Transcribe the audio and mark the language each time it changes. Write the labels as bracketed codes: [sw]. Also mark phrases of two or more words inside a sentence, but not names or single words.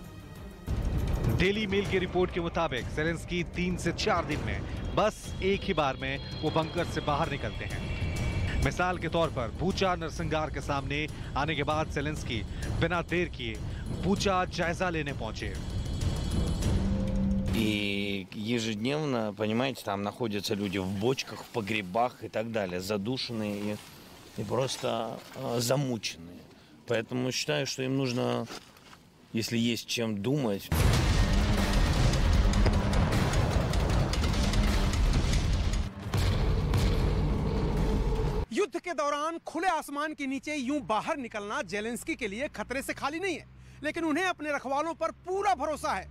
[hi] डेली मेल की रिपोर्ट के मुताबिक ज़ेलेंस्की 3 से 4 दिन में बस एक ही बार में वो बंकर से बाहर निकलते हैं। मिसाल के तौर पर बूचा नरसंहार के सामने आने के बाद ज़ेलेंस्की बिना देर किए बूचा जायजा लेने पहुंचे। [ru] И ежедневно, понимаете, там находятся люди в бочках, в погребах и так далее, задушенные и просто замученные. Поэтому считаю, что им нужно, если есть чем думать. [hi] युद्ध के दौरान खुले आसमान के नीचे यूं बाहर निकलना ज़ेलेंस्की के लिए खतरे से खाली नहीं है, लेकिन उन्हें अपने रखवालों पर पूरा भरोसा है।